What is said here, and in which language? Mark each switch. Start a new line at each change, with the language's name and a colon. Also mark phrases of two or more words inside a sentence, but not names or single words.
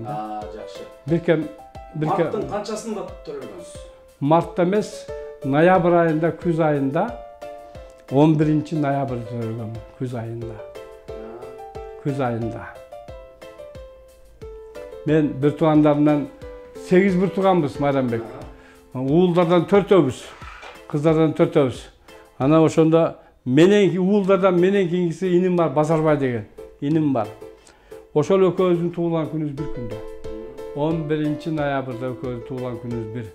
Kyrgyz: Жакшы. Бирке Марттын канчасында төрөлгөнсүз? Мартта эмес, ноябрь айында, күз айында 11 ноябрь төрөлгөм, күз айында. Күз айында. Мен bir тугандарымдан 8 bir туганбыз, Майрамбек. Уулдардан 4-өбүз, кыздардан 4-өбүз. Ана ошондо менен уулдардан менен кийинкиси иним бар, Базарбай деген. Иним бар. Ошол экөөбүздүн туулган күнүбүз бир күндө. 11 ноябрда экөөбүздүн туулган күнүбүз бир.